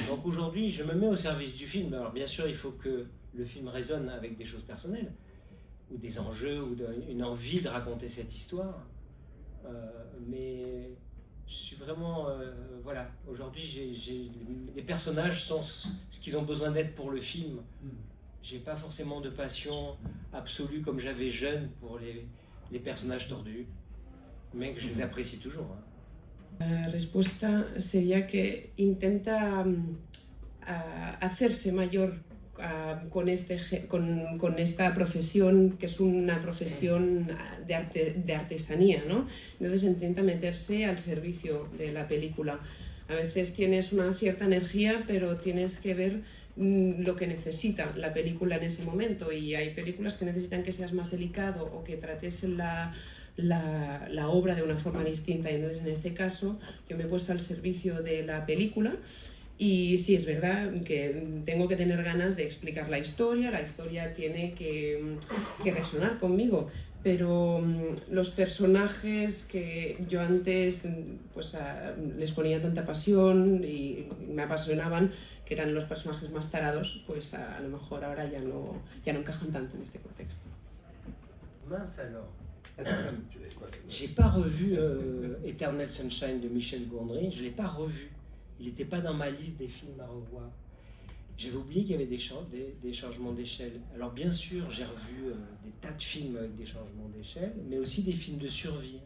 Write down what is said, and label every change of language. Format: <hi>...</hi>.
<fr>Donc aujourd'hui, je me mets au service du film. Alors bien sûr, il faut que le film résonne avec des choses personnelles, ou des enjeux, ou une envie de raconter cette histoire, mais je suis vraiment... voilà, aujourd'hui, les personnages sont ce qu'ils ont besoin d'être pour le film. J'ai pas forcément de passion absolue comme j'avais jeune pour les personnages tordus, mais que je les apprécie toujours.</fr> <es>La respuesta sería que intenta hacerse mayor con esta profesión, que es una profesión de artesanía, ¿no? Entonces intenta meterse al servicio de la película. A veces tienes una cierta energía, pero tienes que ver lo que necesita la película en ese momento, y hay películas que necesitan que seas más delicado o que trates la obra de una forma distinta, y entonces en este caso yo me he puesto al servicio de la película. Y sí, es verdad que tengo que tener ganas de explicar la historia tiene que resonar conmigo, pero los personajes que yo antes pues, les ponía tanta pasión y me apasionaban, que eran los personajes más tarados, pues a lo mejor ahora ya no encajan tanto en este contexto.</es> <fr>Mince alors. J'ai pas revu Eternal Sunshine de Michel Gondry, je l'ai pas revu. Il n'était pas dans ma liste des films à revoir. J'avais oublié qu'il y avait des changements d'échelle. Alors bien sûr, j'ai revu des tas de films avec des changements d'échelle, mais aussi des films de survie.</fr>